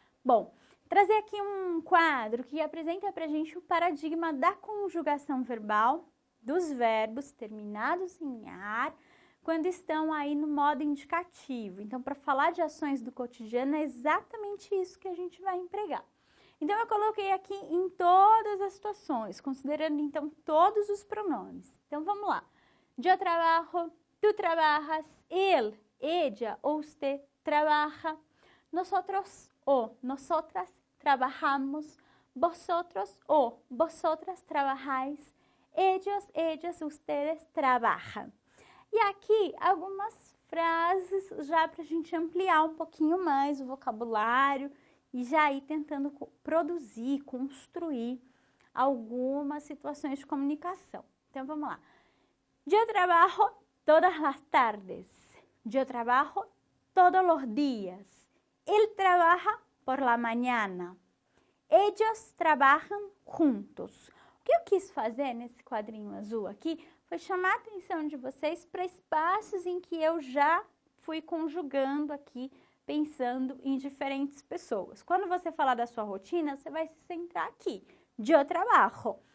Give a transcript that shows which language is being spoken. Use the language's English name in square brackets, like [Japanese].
[Portuguese] Bom, trazer aqui um quadro que apresenta para a gente o paradigma da conjugação verbal dos verbos terminados em ar, quando estão aí no modo indicativo. Então, para falar de ações do cotidiano, é exatamente isso que a gente vai empregar. Então, eu coloquei aqui em todas as situações, considerando, então, todos os pronomes. Então, vamos lá. [Spanish] Yo trabajo, tú trabajas, él, ella o usted trabaja, nosotros o nosotras trabajamos, vosotros o vosotras trabajáis, ellos, ellas, ustedes trabajan. [Portuguese] E aqui algumas frases já para a gente ampliar um pouquinho mais o vocabulário e já ir tentando produzir, construir algumas situações de comunicação. Então, vamos lá. [Spanish] Yo trabajo todas las tardes. Yo trabajo todos los días. Él trabaja por la mañana. Ellos trabajan juntos. [Portuguese] O que eu quis fazer nesse quadrinho azul aqui foi chamar a atenção de vocês para espaços em que eu já fui conjugando aqui, pensando em diferentes pessoas. Quando você falar da sua rotina, você vai se centrar aqui. [Spanish] Yo trabajo.